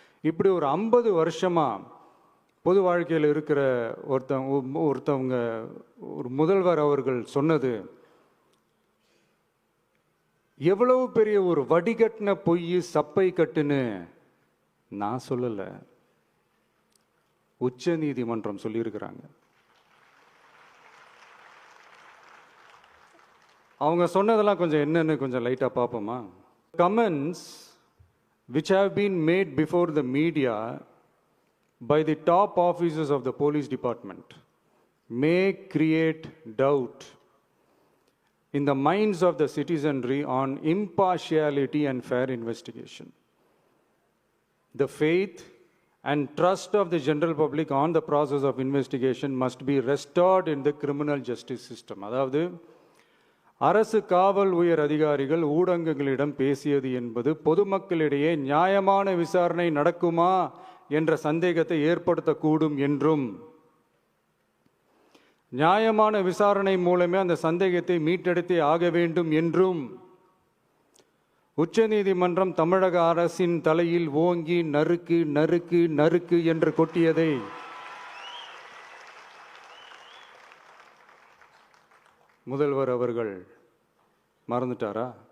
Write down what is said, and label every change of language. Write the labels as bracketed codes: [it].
[ta] இப்படி ஒரு 50 வருஷமாக பொது வாழ்க்கையில் இருக்கிற ஒருத்தவங்க ஒரு முதல்வர் அவர்கள் சொன்னது எவ்வளவு பெரிய ஒரு வடிகட்டின பொய் சப்பை கட்டுன்னு நான் சொல்லலை, உச்ச நீதிமன்றம் சொல்லியிருக்கிறாங்க. அவங்க சொன்னதெல்லாம் கொஞ்சம் என்னன்னு கொஞ்சம் லைட்டாக பார்ப்போமா? [en] Comments which have been made before the media by the top officers of the police department may create doubt in the minds of the citizenry on impartiality and fair investigation. The faith and trust of the general public on the process of investigation must be restored in the criminal justice system. [ta] அதாவது அரசு காவல் உயர் அதிகாரிகள் ஊடகங்களிடம் பேசியது என்பது பொதுமக்களிடையே நியாயமான விசாரணை நடக்குமா என்ற சந்தேகத்தை ஏற்படுத்தக்கூடும் என்றும், நியாயமான விசாரணை மூலமே அந்த சந்தேகத்தை மீட்டெடுத்தே ஆக வேண்டும் என்றும் உச்சநீதிமன்றம் தமிழக அரசின் தலையில் ஓங்கி நறுக்கு நறுக்கு நறுக்கு என்று கொட்டியதை முதல்வர் அவர்கள் மறந்துட்டாரா?